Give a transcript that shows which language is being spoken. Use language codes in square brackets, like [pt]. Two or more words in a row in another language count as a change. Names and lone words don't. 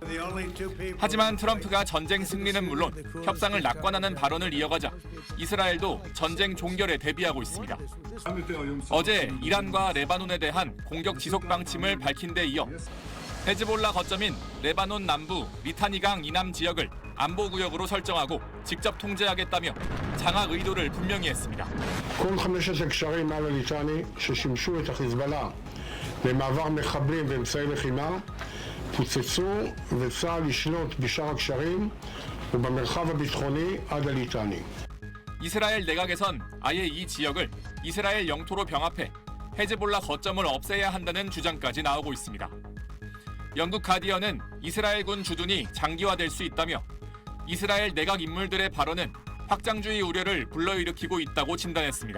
[ko] 하지만 트럼프가 전쟁 승리는 물론 협상을 낙관하는 발언을 이어가자 이스라엘도 전쟁 종결에 대비하고 있습니다. 어제 이란과 레바논에 대한 공격 지속 방침을 밝힌 데 이어 헤즈볼라 거점인 레바논 남부 리타니강 이남 지역을 안보구역으로 설정하고 직접 통제하겠다며 장악 의도를 분명히 했습니다. [he] כל 15 קשרים מעל הליטני ששימשו את החיזבאללה למעבר מחבלים ואמצעי לחימה פוצצו וצה"ל ישלוט בשאר הקשרים ובמרחב הביטחוני עד הליטני. [ko] 이스라엘 내각에선 아예 이 지역을 이스라엘 영토로 병합해 헤즈볼라 거점을 없애야 한다는 주장까지 나오고 있습니다. 영국 가디언은 이스라엘군 주둔이 장기화될 수 있다며 이스라엘 내각 인물들의 발언은 확장주의 우려를 불러일으키고 있다고 진단했습니다.